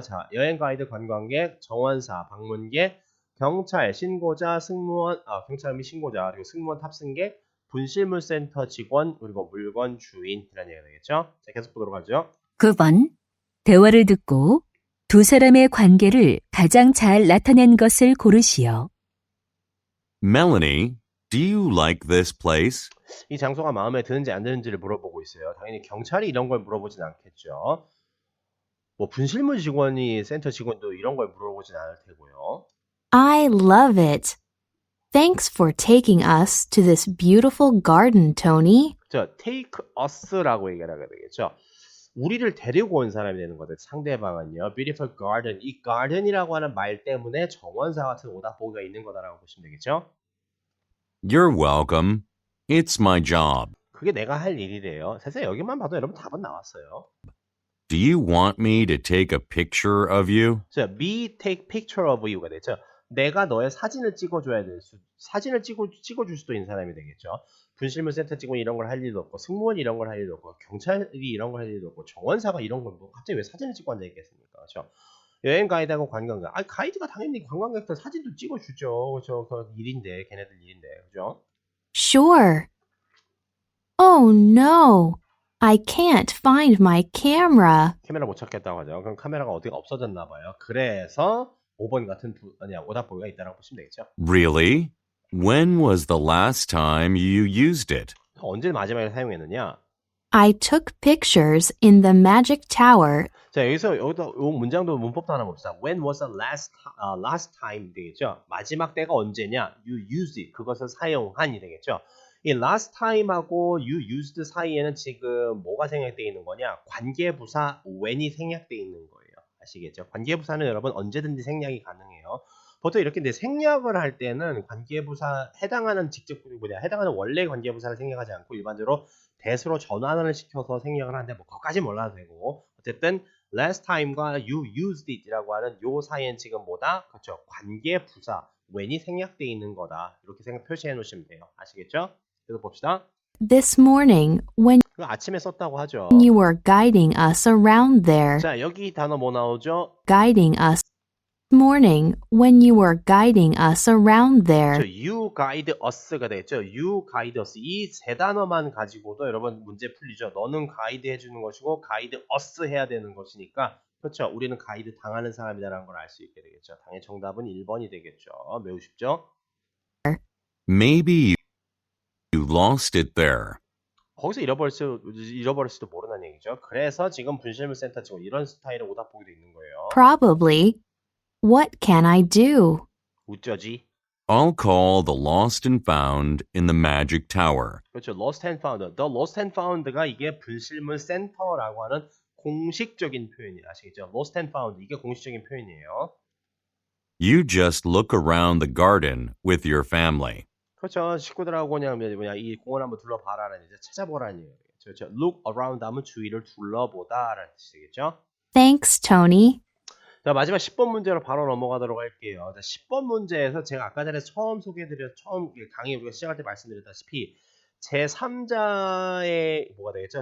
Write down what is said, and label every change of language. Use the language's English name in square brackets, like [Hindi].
[Korean] 자, 여행 가이드, 관광객, 정원사, 방문객, 경찰, 신고자, 승무원, 경찰 및 신고자, 그리고 승무원 탑승객, 분실물센터 직원, 그리고 물건 주인이라는 얘기가 되겠죠. 자, 계속 보도록 하죠. 9번. 대화를 듣고 두 사람의 관계를 가장 잘 나타낸 것을 고르시오. [English] Melanie, do you like this place? [Korean] 이 장소가 마음에 드는지 안 드는지를 물어보고 있어요. 당연히 경찰이 이런 걸 물어보진 않겠죠. 뭐 분실물 직원이 센터 직원도 이런 걸 물어보진 않을 테고요. [English] I love it. Thanks for taking us to this beautiful garden, Tony. [Korean] 자, take us라고 얘기를 하게 되겠죠. 우리를 데리고 온 사람이 되는 거죠. 상대방은요. beautiful garden. 이 garden이라고 하는 말 때문에 정원사 같은 오답보기가 있는 거다라고 보시면 되겠죠. [English] You're welcome. It's my job. [Korean] 그게 내가 할 일이래요. 사실 여기만 봐도 여러분 답은 나왔어요. [English] Do you want me to take a picture of you? [Korean] 자, [English] me take picture of you가 되죠. [Korean] 내가 너의 사진을 찍어줘야 될 사진을 찍어줄 수도 있는 사람이 되겠죠. 분실물 센터 직원이 이런 걸 할 일도 없고, 승무원이 이런 걸 할 일도 없고, 경찰이 이런 걸 할 일도 없고, 정원사가 이런 걸 뭐 갑자기 왜 사진을 찍고 앉아 있겠습니까? 그렇죠? 여행 가이드하고 관광객. 가이드가 당연히 관광객들 사진도 찍어주죠. 그렇죠? 그 일인데, 걔네들 일인데, 그죠? [English] Sure. Oh no. I can't find my camera. [Korean] 카메라 못 찾겠다고 하죠. 그럼 카메라가 어디가 없어졌나 봐요. 그래서 5번 같은 오답보기가 있다고 보시면 되겠죠. [English] Really? When was the last time you used it? [Korean] 언제 마지막에 사용했느냐? [English] I took pictures in the magic tower. [Korean] 자, 여기다 이 문장도 문법도 하나 봅시다. [English] When was the last time [Korean] 되겠죠? 마지막 때가 언제냐? [English] You used it. [Korean] 그것을 사용한이 되겠죠? 이 last time하고 you used 사이에는 지금 뭐가 생략되어 있는 거냐? 관계부사 when이 생략되어 있는 거예요. 아시겠죠? 관계부사는 여러분 언제든지 생략이 가능해요. 보통 이렇게 근데 생략을 할 때는 관계부사 해당하는 해당하는 원래 관계부사를 생략하지 않고 일반적으로 대수로 전환을 시켜서 생략을 하는데 뭐 그것까지 몰라도 되고 어쨌든 last time과 you used it이라고 하는 요 사이엔 지금 뭐다? 그렇죠. 관계부사 when이 생략되어 있는 거다. 이렇게 표시해 놓으시면 돼요. 아시겠죠? 그래서 봅시다. [English] This morning, when [Korean] 그거 아침에 썼다고 하죠. [English] you were guiding us around there. [Korean] 자, 여기 단어 뭐 나오죠? [English] Guiding us. This morning, when you were guiding us around there. you guide us가 [Korean] 되겠죠. [English] you guide us. [Korean] 이 세 단어만 가지고도 여러분 문제 풀리죠. 너는 가이드 해주는 것이고 가이드 us 해야 되는 것이니까 그렇죠. 우리는 가이드 당하는 사람이다라는 걸 알 수 있게 되겠죠. 당연히 정답은 1번이 되겠죠. 매우 쉽죠? [English] Maybe you lost it there. [Korean] 거기서 잃어버릴지도 모르는 얘기죠. 그래서 지금 분실물 센터 지금 이런 스타일의 오답 보기도 있는 거예요. [English] Probably. What can I do? [Korean] 어쩌지? [English] I'll call the lost and found in the magic tower. [Korean] 그렇죠. [English] lost and found. [Korean] the lost and found가 이게 분실물 센터라고 하는 공식적인 표현이에요. 아시겠죠? [English] lost and found [Korean] 이게 공식적인 표현이에요. [English] You just look around the garden with your family. [Korean] 그렇죠. 식구들하고 그냥 이 공원 한번 둘러봐라라는 이제 찾아보라는 얘기예요. 그렇죠. look around 하면 주위를 둘러보다라는 뜻이겠죠. [English] Thanks, Tony. [Korean] 자, 마지막 10번 문제로 바로 넘어가도록 할게요. 자, 10번 문제에서 제가 아까 전에 처음 강의 우리가 시작할 때 말씀드렸다시피 제3자의 뭐가 되겠죠?